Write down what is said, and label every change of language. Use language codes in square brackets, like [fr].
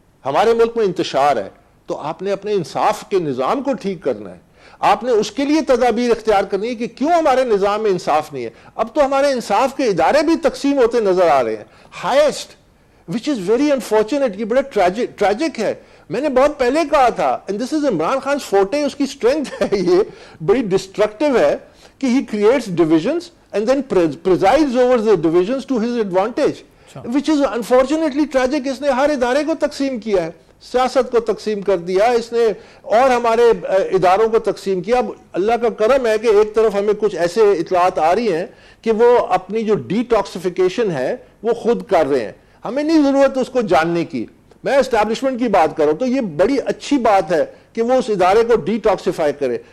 [ur] ہمارے ملک میں انتشار ہے, تو آپ نے اپنے انصاف کے نظام کو ٹھیک کرنا ہے. آپ نے اس کے لیے تدابیر اختیار کرنی ہے کہ کیوں ہمارے نظام میں انصاف نہیں ہے. اب تو ہمارے انصاف کے ادارے بھی تقسیم ہوتے نظر آ رہے ہیں, highest, [en] which is very unfortunate. [ur] یہ بڑا ٹریجک ہے. میں نے بہت پہلے کہا تھا, [en] and this is [ur] Imran Khan forte, اس کی اسٹرینتھ ہے, یہ بڑی ڈسٹرکٹیو ہے کہ [en] he creates divisions and then presides over the divisions to his advantage, which is unfortunately tragic. [ur] اس نے ہر ادارے کو تقسیم کیا ہے, سیاست کو تقسیم کر دیا اس نے, اور ہمارے اداروں کو تقسیم کیا. اب اللہ کا کرم ہے کہ ایک طرف ہمیں کچھ ایسے اطلاعات آ رہی ہیں کہ وہ اپنی جو ڈی ٹاکسیفیکیشن ہے وہ خود کر رہے ہیں. ہمیں نہیں ضرورت اس کو جاننے کی. میں اسٹیبلشمنٹ کی بات کروں تو یہ بڑی اچھی بات ہے کہ وہ اس ادارے کو ڈی ٹاکسیفائی کرے.